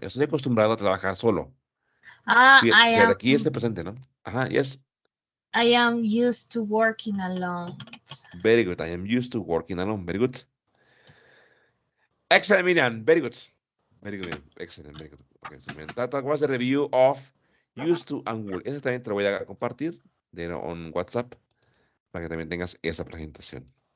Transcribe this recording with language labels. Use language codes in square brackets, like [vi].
[es] Estoy acostumbrado a trabajar solo. Ah, Fíjate, aquí es el presente, ¿no? Ajá, yes. [en] I am used to working alone. Very good. I am used to working alone. Very good. Excellent, Miriam. Very good. Very good. Excellent. Very good. Okay, so that was the review of used to and will. [es] Ese también te lo voy a compartir on WhatsApp para que también tengas esa presentación.